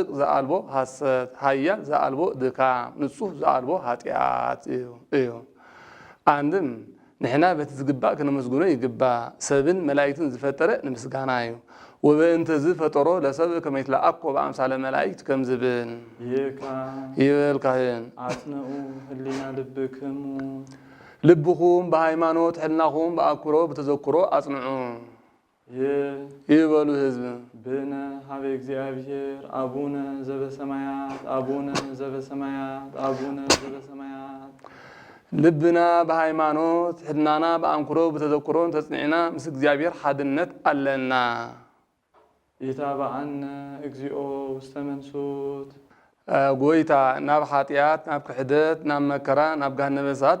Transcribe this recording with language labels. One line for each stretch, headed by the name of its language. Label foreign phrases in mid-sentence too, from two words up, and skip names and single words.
Geez: ዘአልቦ ሐሰት
Tigrinya: ሓያል ዘአልቦ ድኻም ንጹህ ዘአልቦ ኃጢአት እዩ አንድም ንሕና በቲ ዝግባእ ክነመስግኖ ይግባእ ሰብን መላእክትን ዝፈጠረ ንምስጋና እዩ
Geez: ወበእንተ ዝፈጠሮ ለሰብ ከመ ይትለአኮ በአምሳለ መላእክት
Tigrinya: ከም ዝብል
Geez: ይበልካህን አጽንዑ ህሊና ልብክሙ
Tigrinya: ልብኹም በሃይማኖት ሕልናኹም በአኩሮ በተዘክሮ አጽንዑ
Geez: ይበሉ ሕዝብ ብነ ሀበ እግዚአብሔር አቡነ ዘበሰማያት
Tigrinya: አቡነ ዘበሰማያት አቡነ ዘበሰማያት ልብና በሃይማኖት ሕልናና በአንኩሮ በተዘክሮ ተጽኒዕና ምስ እግዚአብሔር ሓድነት አለና
Geez: ይታበአነ እግዚኦ ውስተ መንሱት
Tigrinya: ጎይታ ናብ ኃጢአት ናብ ክሕደት ናብ መከራ ናብ ገሃነመ እሳት